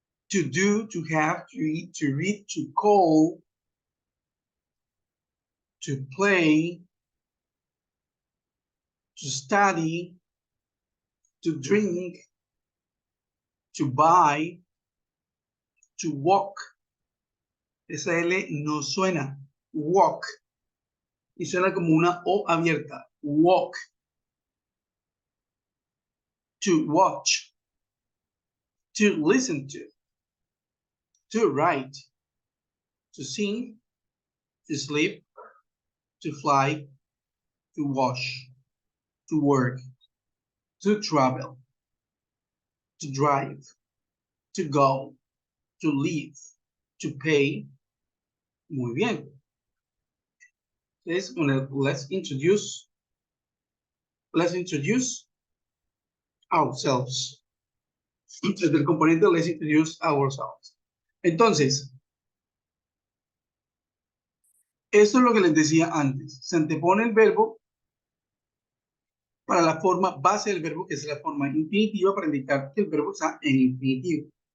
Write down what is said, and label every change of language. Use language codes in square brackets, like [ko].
[en] to do, to have, to eat, to read, to call, to play, to study, to drink, to buy, to walk. [es] Esa L no suena. Walk. Y suena como una O abierta. [en] Walk. To watch. To listen to write. To sing. To sleep. To fly. To wash. To work. To travel. To drive. To go. To live. To pay. [es] Muy bien. [en] Let's introduce ourselves. [es] Desde el componente [en] let's introduce ourselves. [es] Entonces, esto es lo que les decía antes. Se antepone el verbo para la forma base del verbo, que es la forma infinitiva, para indicar que el verbo está en infinitivo.